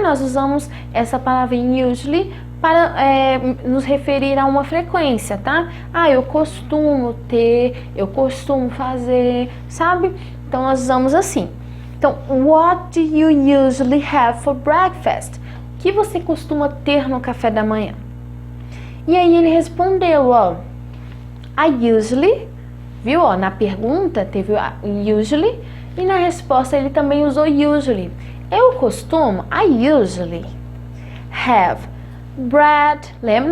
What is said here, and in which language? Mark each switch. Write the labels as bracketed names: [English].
[Portuguese] Nós usamos essa palavrinha usually para nos referir a uma frequência, tá? Eu costumo ter, eu costumo fazer, sabe? Então, nós usamos assim. [English] Então, what do you usually have for breakfast? [Portuguese] O que você costuma ter no café da manhã? E aí ele respondeu, ó, [English] I usually, [Portuguese] viu? Ó, na pergunta teve o usually e na resposta ele também usou usually. Eu costumo, [English] I usually have bread, [Portuguese] lembra?